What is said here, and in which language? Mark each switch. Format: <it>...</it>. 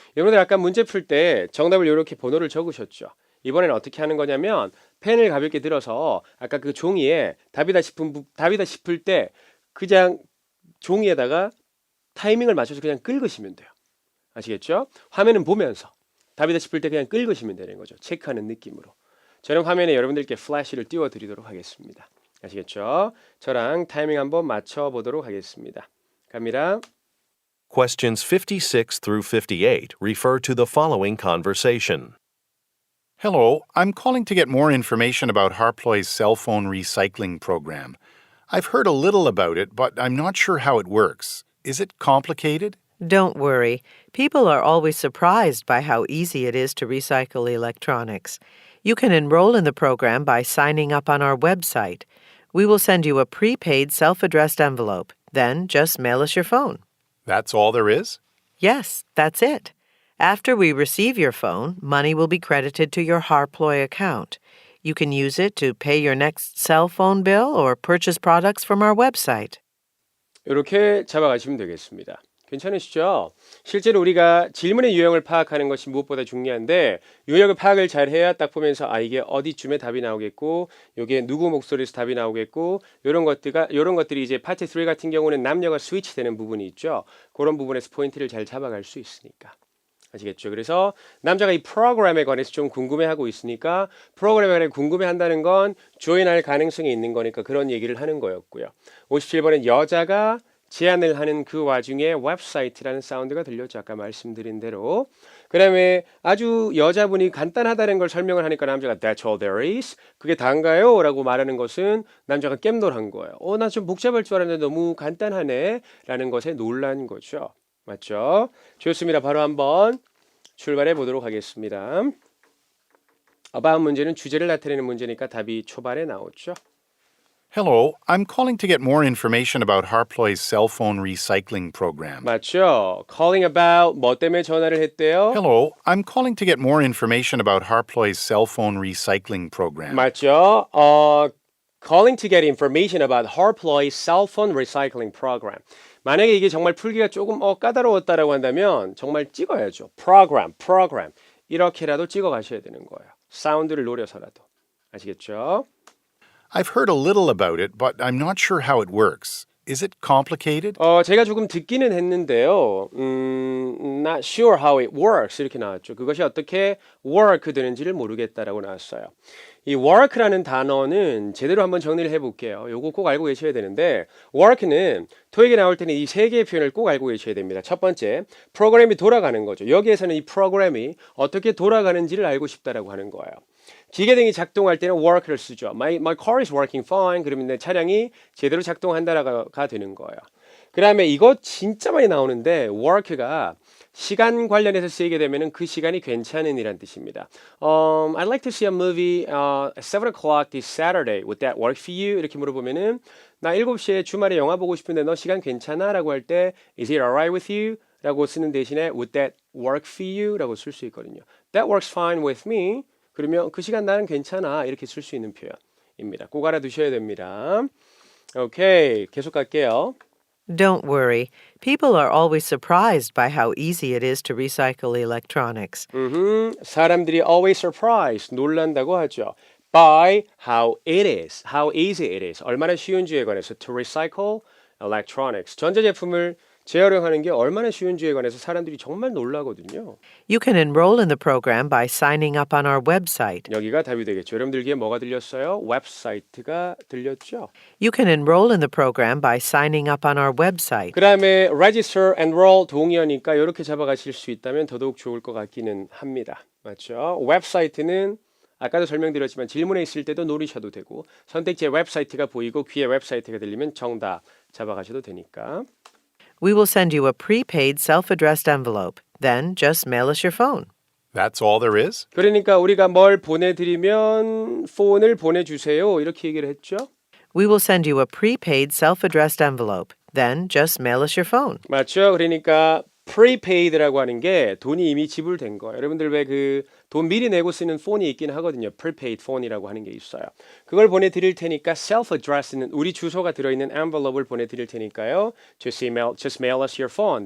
<ko>여러분들 아까 문제 풀 때 정답을 이렇게 번호를 적으셨죠? 이번에는 어떻게 하는 거냐면 펜을 가볍게 들어서 아까 그 종이에 답이다 싶을 때 그냥 종이에다가 타이밍을 맞춰서 그냥 긁으시면 돼요. 아시겠죠? 화면은 보면서 답이다 싶을 때 그냥 긁으시면 되는 거죠. 체크하는 느낌으로. 저는 화면에 여러분들께 플래시를 띄워드리도록 하겠습니다. 아시겠죠? 저랑 타이밍 한번 맞춰보도록 하겠습니다. 갑니다.</ko> <en>Questions 56 through 58 refer to the following conversation. Hello, I'm calling to get more information about Harploy's cell phone recycling program. I've heard a little about it, but I'm not sure how it works. Is it complicated? Don't worry. People are always surprised by how easy it is to recycle electronics. You can enroll in the program by signing up on our website. We will send you a prepaid self-addressed envelope. Then just mail us your phone. That's all there is? Yes, that's it. After we receive your phone, money will be credited to your Harploy account. You can use it to pay your next cell phone bill or purchase products from our website.</en> <ko>이렇게 잡아가시면 되겠습니다. 괜찮으시죠? 실제로 우리가 질문의 유형을 파악하는 것이 무엇보다 중요한데 유형을 파악을 잘 해야 딱 보면서 이게 어디쯤에 답이 나오겠고 이게 누구 목소리에서 답이 나오겠고 이런 것들이 이제 파트 3 같은 경우는 남녀가 스위치되는 부분이 있죠. 그런 부분에서 포인트를 잘 잡아갈 수 있으니까. 아시겠죠? 그래서 남자가 이 프로그램에 관해서 좀 궁금해하고 있으니까 프로그램에 관해 궁금해한다는 건 조인할 가능성이 있는 거니까 그런 얘기를 하는 거였고요. 57번은 여자가 제안을 하는 그 와중에 웹사이트라는 사운드가 들렸죠. 아까 말씀드린 대로. 그 다음에 아주 여자분이 간단하다는 걸 설명을 하니까 남자가</ko> <en>That's all there is?</en> <ko>그게 다인가요? 라고 말하는 것은 남자가 깸놀한 거예요. 나 좀 복잡할 줄 알았는데 너무 간단하네 라는 것에 놀란 거죠. 맞죠? 좋습니다. 바로 한번 출발해 보도록 하겠습니다. about 문제는 주제를 나타내는 문제니까 답이 초반에 나오죠.</ko> <en>Hello, I'm calling to get more information about Harploy's cell phone recycling program.</en> <ko>맞죠? calling about 뭐 때문에 전화를 했대요?</ko> <en>Hello, I'm calling to get more information about Harploy's cell phone recycling program.</en> <ko>맞죠?</ko> <en>calling to get information about Harploy's cell phone recycling program.</en> <ko>만약에 이게 정말 풀기가 조금 까다로웠다라고 한다면 정말 찍어야죠. program 이렇게라도 찍어 가셔야 되는 거예요. 사운드를 노려서라도. 아시겠죠?</ko> <en>I've heard a little about it, but I'm not sure how it works. Is it complicated?</en> <ko>제가 조금 듣기는 했는데요.</ko> <en>Not sure how it works</en> <ko>이렇게 나왔죠. 그것이 어떻게 work 되는지를 모르겠다라고 나왔어요. 이 work라는 단어는 제대로 한번 정리를 해볼게요. 요거 꼭 알고 계셔야 되는데 work는 토익에 나올 때는 이 세 개의 표현을 꼭 알고 계셔야 됩니다. 첫 번째, 프로그램이 돌아가는 거죠. 여기에서는 이 프로그램이 어떻게 돌아가는지를 알고 싶다라고 하는 거예요. 기계 등이 작동할 때는 work를 쓰죠.</ko> <en>My car is working fine.</en> <ko>그러면 내 차량이 제대로 작동한다가 되는 거예요. 그 다음에 이거 진짜 많이 나오는데 work가 시간 관련해서 쓰이게 되면 그 시간이 괜찮은 이란 뜻입니다.</ko> <en>I'd like to see a movie at 7 o'clock this Saturday. Would that work for you?</en> <ko>이렇게 물어보면은 나 7시에 주말에 영화 보고 싶은데 너 시간 괜찮아? 라고 할 때</ko> <en>Is it alright with you?</en> <ko>라고 쓰는 대신에</ko> <en>Would that work for you?</en> <ko>라고 쓸 수 있거든요.</ko> <en>That works fine with me.</en> <ko>그러면 그 시간 나는 괜찮아. 이렇게 쓸 수 있는 표현입니다. 꼭 알아두셔야 됩니다. 오케이. 계속 갈게요.</ko> <en>Don't worry. People are always surprised by how easy it is to recycle electronics.</en> <ko>사람들이</ko> <en>always surprised,</en> <ko>놀란다고 하죠.</ko> <en>By how it is, how easy it is.</en> <ko>얼마나 쉬운지에 관해서</ko> <en>to recycle electronics.</en> <ko>전자제품을 재활용하는 게 얼마나 쉬운지에 관해서 사람들이 정말 놀라거든요.</ko> <en>You can enroll in the program by signing up on our website.</en> <ko>여기가 답이 되겠죠. 여러분들에게 뭐가 들렸어요? 웹사이트가 들렸죠.</ko> <en>You can enroll in the program by signing up on our website.</en> <ko>그 다음에 register, enroll 동의어니까 이렇게 잡아가실 수 있다면 더더욱 좋을 것 같기는 합니다. 맞죠? 웹사이트는 아까도 설명드렸지만 질문에 있을 때도 노리셔도 되고 선택지에 웹사이트가 보이고 귀에 웹사이트가 들리면 정답 잡아가셔도 되니까.</ko> <en>We will send you a prepaid self-addressed envelope. Then just mail us your phone. That's all there is?</en> <ko>그러니까 우리가 뭘 보내드리면 폰을 보내주세요 이렇게 얘기를 했죠.</ko> <en>We will send you a prepaid self-addressed envelope. Then just mail us your phone.</en> <ko>맞죠? 그러니까 prepaid라고 하는 게 돈이 이미 지불된 거예요. 여러분들 왜 그 돈 미리 내고 쓰는 폰이 있긴 하거든요. prepaid 폰이라고 하는 게 있어요. 그걸 보내드릴 테니까 self-address는 우리 주소가 들어있는 envelope을 보내드릴 테니까요.</ko> <en>Just mail us your phone.</en>